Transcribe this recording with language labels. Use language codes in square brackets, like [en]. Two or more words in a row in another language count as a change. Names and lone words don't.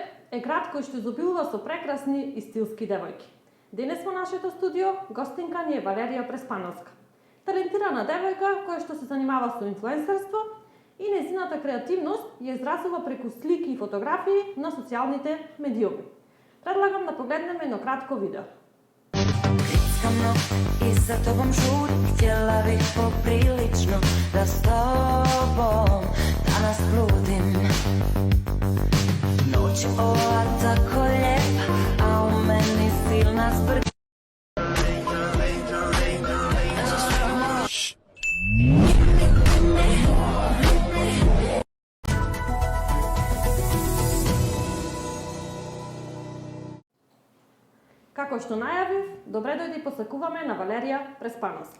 [mk] е град кој што изобилува со прекрасни и стилски девојки. Денес во нашето студио гостинка ни е Валерија Преспановска. Талентирана девојка која што се занимава со инфлуенсерство и нејзината креативност ја изразува преку слики и фотографии на социјалните медиуми. Предлагам да погледнеме едно кратко видео. [hr] Grickamo i za tobom žurim, htjela bih poprilično da s tobom danas bludim. Noć ova tako lijepa, a u meni silna zbrka. [mk] Како што најавив, добре дојде и посакуваме на Валерија Преспановска.